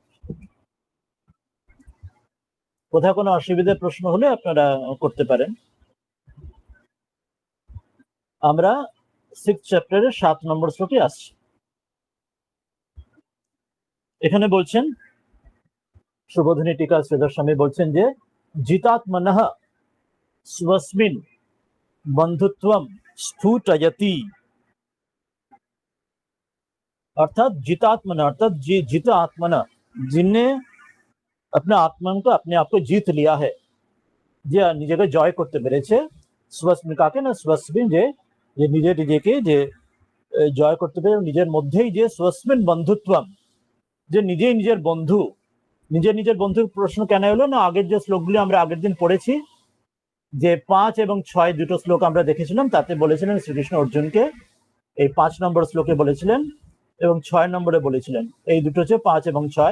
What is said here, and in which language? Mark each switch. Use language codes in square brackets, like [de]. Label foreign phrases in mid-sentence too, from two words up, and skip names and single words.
[bn] কোথাও কোনো অসুবিধা প্রশ্ন হলে আপনারা করতে পারেন। আমরা 6th চ্যাপ্টারের 7 নম্বর শ্লোকে আসছি। এখানে বলছেন সুবোধিনী টিকা শ্রীধর স্বামী বলছেন যে [sa] জিতাত্মনঃ स्वस्मिन् बंधुत्वम स्फुटयति, अर्थात जितात्मना, अर्थात जित आत्मना, [hi] जिनने अपने आत्मा को, अपने आप को जीत लिया है, [bn] যে নিজেকে জয় করতে পেরেছে। स्वस्मिन् কাকে না, स्वस्मिन् যে নিজেকে যে জয় করতে পেরে, নিজের মধ্যেই যে [sa] स्वस्मिन् बंधुत्वम, [bn] যে নিজেই নিজের বন্ধু। নিজের বন্ধুর প্রশ্ন কেন হলো না, আগের যে শ্লোকগুলি আমরা আগের দিন পড়েছি, যে 5 এবং 6 দুটো শ্লোক আমরা দেখেছিলাম, তাতে বলেছিলেন শ্রীকৃষ্ণ অর্জুনকে, এই 5 নম্বর শ্লোকে বলেছিলেন এবং 6 নম্বরে বলেছিলেন, এই দুটো হচ্ছে 5 এবং 6।